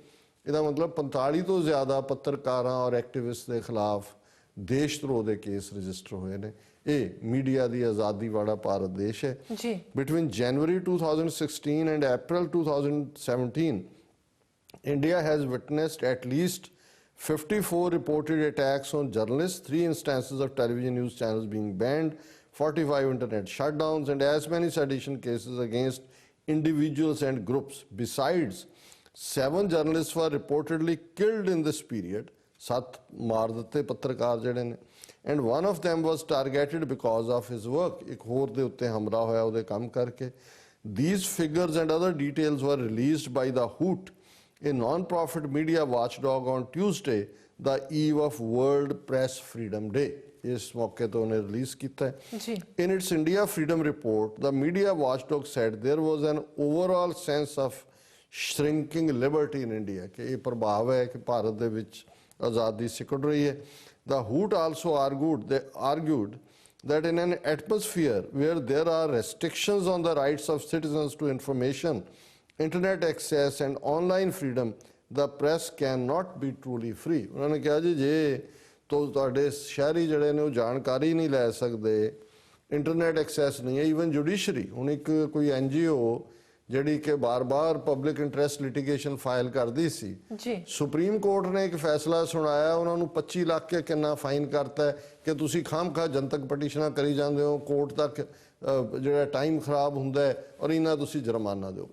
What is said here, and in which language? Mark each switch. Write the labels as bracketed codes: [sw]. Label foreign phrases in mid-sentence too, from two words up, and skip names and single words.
[pa] ਇਹਦਾ ਮਤਲਬ 45 ਤੋਂ ਜ਼ਿਆਦਾ ਪੱਤਰਕਾਰਾਂ ਔਰ ਐਕਟਿਵਿਸਟ ਦੇ ਖਿਲਾਫ ਦੇਸ਼ ਧਰੋਹ ਦੇ [en] case register [pa] ਹੋਏ ਨੇ। ਇਹ ਮੀਡੀਆ ਦੀ ਆਜ਼ਾਦੀ ਵਾਲਾ ਭਾਰਤ ਦੇਸ਼ ਹੈ। ਜੀ [en] Between January 2016 and April 2017 India has witnessed at least 54 reported attacks on journalists, 3 instances of television news channels being banned, 45 internet shutdowns, and as many sedition cases against individuals and groups. Besides, 7 journalists were reportedly killed in this period. [pa] 7 ਮਾਰ ਦਿੱਤੇ ਪੱਤਰਕਾਰ ਜਿਹੜੇ ਨੇ। [en] And one of them was targeted because of his work. [pa] ਇੱਕ ਹੋਰ ਦੇ ਉੱਤੇ ਹਮਲਾ ਹੋਇਆ ਉਹਦੇ ਕੰਮ ਕਰਕੇ। [en] These figures and other details were released by the Hoot, a non-profit media watchdog, on Tuesday, the eve of World Press Freedom Day. [pa] ਇਸ ਮੌਕੇ ਤੋਂ ਉਹਨੇ ਰਿਲੀਜ਼ ਕੀਤਾ ਹੈ। ਜੀ [en] In its India Freedom Report, the media watchdog said there was an overall sense of shrinking liberty in India, [pa] ਕਿ ਇਹ ਪ੍ਰਭਾਵ ਹੈ ਕਿ ਭਾਰਤ ਦੇ ਵਿੱਚ ਆਜ਼ਾਦੀ ਸਿਕੜ ਰਹੀ ਹੈ। [en] The Hoot also argued that in an atmosphere where there are restrictions on the rights of citizens to information, internet access and online freedom, the press cannot be truly free. [pa] ਉਹਨਾਂ ਨੇ ਕਿਹਾ ਜੀ ਜੇ ਤੁਹਾਡੇ ਸ਼ਹਿਰੀ ਜਿਹੜੇ ਨੇ ਉਹ ਜਾਣਕਾਰੀ ਨਹੀਂ ਲੈ ਸਕਦੇ, [en] internet access [pa] ਨਹੀਂ ਹੈ, [en] even judiciary [pa] ਹੁਣ ਇੱਕ ਕੋਈ NGO ਜਿਹੜੀ ਕਿ ਬਾਰ-ਬਾਰ [en] public interest litigation file [pa] ਕਰਦੀ ਸੀ, ਜੀ ਸੁਪਰੀਮ ਕੋਰਟ ਨੇ ਇੱਕ ਫੈਸਲਾ ਸੁਣਾਇਆ, ਉਹਨਾਂ ਨੂੰ 25 ਲੱਖ ਕੇ ਕਿੰਨਾ ਫਾਈਨ ਕਰਤਾ ਕਿ ਤੁਸੀਂ ਖਾਮਖਾ ਜਨਤਕ ਪਟੀਸ਼ਨਾਂ ਕਰੀ ਜਾਂਦੇ ਹੋ, ਕੋਰਟ ਤੱਕ ਜਿਹੜਾ ਟਾਈਮ ਖਰਾਬ ਹੁੰਦਾ ਹੈ ਔਰ ਇਹਨਾਂ ਤੁਸੀਂ ਜੁਰਮਾਨਾ ਦਿਓ।